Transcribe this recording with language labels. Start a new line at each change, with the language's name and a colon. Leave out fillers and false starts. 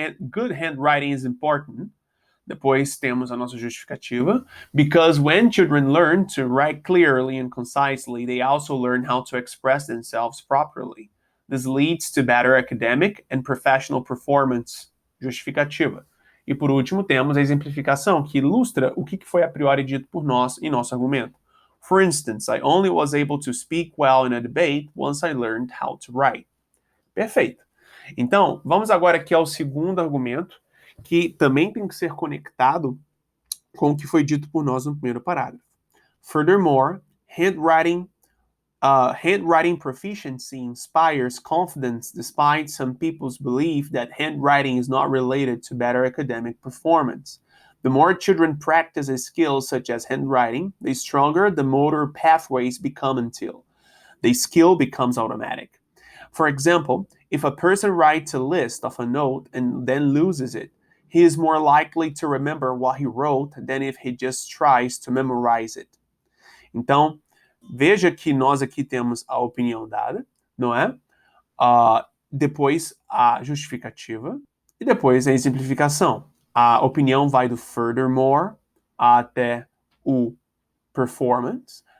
English: Good handwriting is important.
Portuguese: Depois temos a nossa justificativa.
English: Because when children learn to write clearly and concisely, they also learn how to express themselves properly. This leads to better academic and professional performance.
Portuguese: Justificativa. E por último, temos a exemplificação, que ilustra o que foi a priori dito por nós em nosso argumento.
English: For instance, I only was able to speak well in a debate once I learned how to write.
Portuguese: Perfeito. Então, vamos agora aqui ao segundo argumento, que também tem que ser conectado com o que foi dito por nós no primeiro parágrafo.
English: Furthermore, handwriting proficiency inspires confidence despite some people's belief that handwriting is not related to better academic performance. The more children practice a skill such as handwriting, the stronger the motor pathways become until the skill becomes automatic. For example, If a person writes a list of a note and then loses it, he is more likely to remember what he wrote than if he just tries to memorize it.
Portuguese: Então, veja que nós aqui temos a opinião dada, não é? Depois a justificativa e depois a exemplificação. A opinião vai do furthermore até o performance.